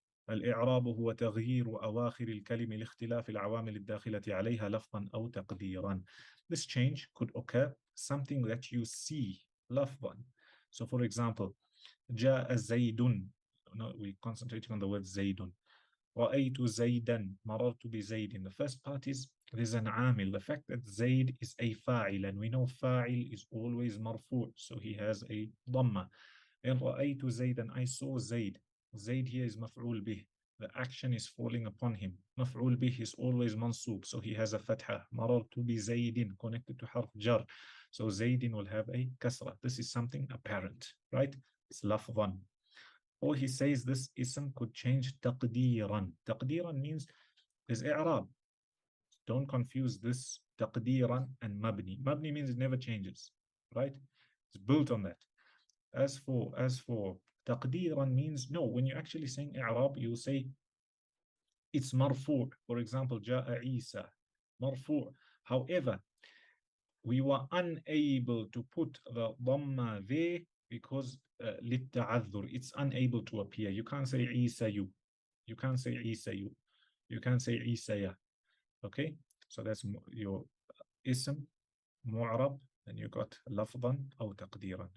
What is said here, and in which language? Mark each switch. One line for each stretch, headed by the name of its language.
Arabic: الإعراب هو تغيير أواخر الكلمة لاختلاف العوامل الداخلة عليها لفظا أو تقديرا.
English: This change could occur something that you see لفظا. So for example,
Arabic: جاء زيد.
English: No, we concentrating on the word زيد.
Arabic: رأيت زيدا. مررت بزيد.
English: The first part is there's an عامل. The fact that زيد is a فاعل, and we know فاعل is always مرفوع, so he has a ضمة. And
Arabic: رأيت زيدا,
English: I saw زيد. Zayd here is maf'ul bih. The action is falling upon him. Maf'ul bih is always mansub, so he has a fatha. Marartu bi Zaydin, connected to harf jar. So Zaydin will have a kasra. This is something apparent, right? It's lafdhan. Or he says this ism could change taqdeeran. Taqdeeran means there's i'rab. Don't confuse this taqdeeran and mabni. Mabni means it never changes, right? It's built on that. As for تقديرا means no. When you're actually saying إعراب, you say it's مرفوع. For example,
Arabic: جاء عيسى مرفوع.
English: However, we were unable to put the dhamma there because للتعذر. It's unable to appear. You can't say عيسى. You can't say عيسى. You can't say عيسى. Okay, so that's your اسم معرب, and you got
Arabic: لفظا أو تقديرا.